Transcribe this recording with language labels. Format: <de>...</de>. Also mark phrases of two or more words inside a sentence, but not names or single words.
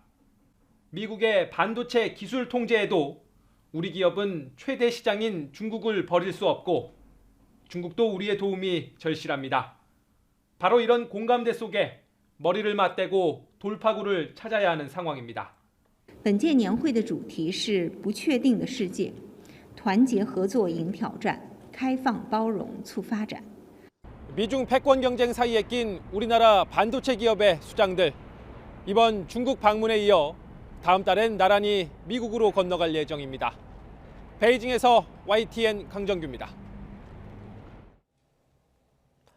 <ko>미국의 반도체 기술 통제에도 우리 기업은 최대 시장인 중국을 버릴 수 없고 중국도 우리의 도움이 절실합니다. 바로 이런 공감대 속에 머리를 맞대고 돌파구를 찾아야 하는 상황입니다.</ko> <zh>本届年会的主题是不确定的世界，团结合作迎挑战，开放包容促发展。</zh> <ko>미중 패권 경쟁 사이에 낀 우리나라 반도체 기업의 수장들. 이번 중국 방문에 이어 다음 달엔 나란히 미국으로 건너갈 예정입니다. 베이징에서 YTN 강정규입니다.</ko>